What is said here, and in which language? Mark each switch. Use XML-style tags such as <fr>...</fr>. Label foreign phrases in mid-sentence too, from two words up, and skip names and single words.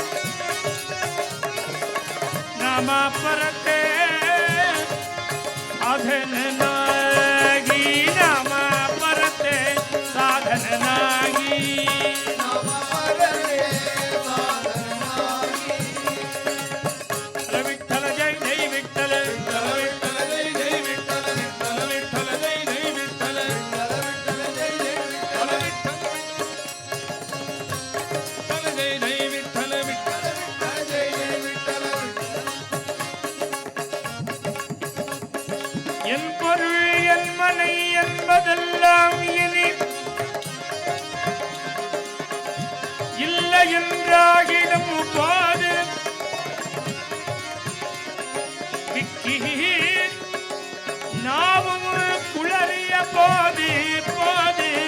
<mr>नाम परते साधन नाही नाम परते साधन नाही विठ्ठल जय जय विठ्ठल विठ्ठल जय जय विठ्ठल विठ्ठल जय जय विठ्ठल जय जय विठ्ठल जय जय विठ्ठल</mr> <ta>என் பொருள் என் மனை என்பதெல்லாம் இனி இல்லை என்றாகிடும் போது விக்கி நாவும் குளறிய போது போது</ta>